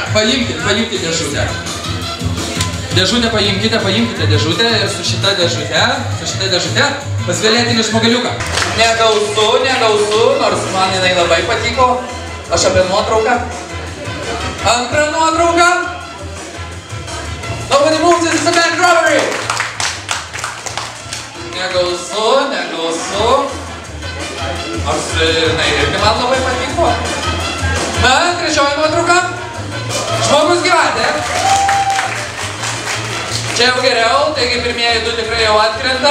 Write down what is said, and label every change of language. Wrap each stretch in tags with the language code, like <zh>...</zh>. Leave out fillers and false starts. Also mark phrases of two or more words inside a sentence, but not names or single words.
<lt>Paimkite dėžutę. Dėžutę paimkite dėžutę ir su šita dėžute pas violetinį žmogeliuką. Negausu, nors man jinai labai patiko. Aš apie nuotrauką. Antrą nuotrauką.</lt> <en>Nobody moves, this is a bank robbery.</en> <lt>Negausu. Nors jinai irgi man labai patiko. Na, trečioji nuotrauka. Žmogus gyvatė. Čia jau geriau, taigi pirmieji du tikrai jau atkrenta.</lt>